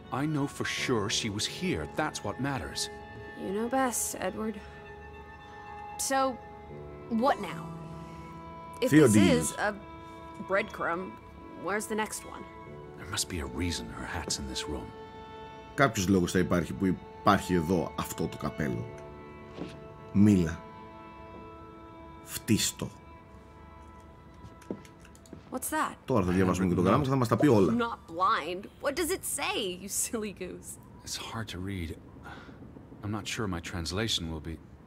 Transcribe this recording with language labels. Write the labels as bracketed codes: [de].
[en] I know for sure she was here. That's what matters. You know best, Edward. So, what now? If this Theodor. is a breadcrumb, where's the next one? There must be a reason her hat's in this room. [el] Κάποιος λόγος θα υπάρχει που υπάρχει εδώ αυτό το καπέλο. Μίλα. Φτύστο. [en] What's that? [el] Τώρα θα διαβάσουμε και το γράμμα και θα μας τα πει όλα. [en] I'm not blind. What does it say, you silly goose? It's hard to read. I'm not sure my translation will be...